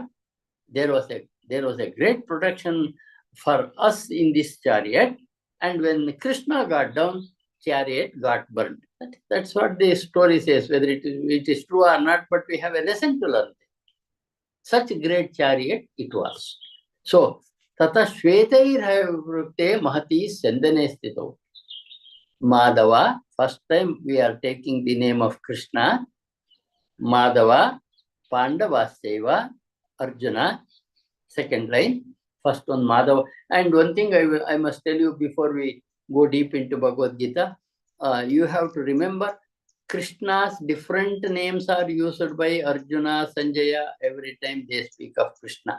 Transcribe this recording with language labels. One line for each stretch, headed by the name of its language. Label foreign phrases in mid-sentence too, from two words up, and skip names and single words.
English: There was a great protection for us in this chariot, and when Krishna got down, chariot got burned. That's what the story says, whether it is true or not, but we have a lesson to learn. Such a great chariot it was. So,
Sanskrit: tata shvetairhavrukte mahati sandane stito.
English: Madhava, first time we are taking the name of Krishna. Madhava, Pandava Seva, Arjuna. Second line, first one Madhava. And one thing I must tell you before we go deep into Bhagavad Gita, you have to remember Krishna's different names are used by Arjuna, Sanjaya, every time they speak of Krishna.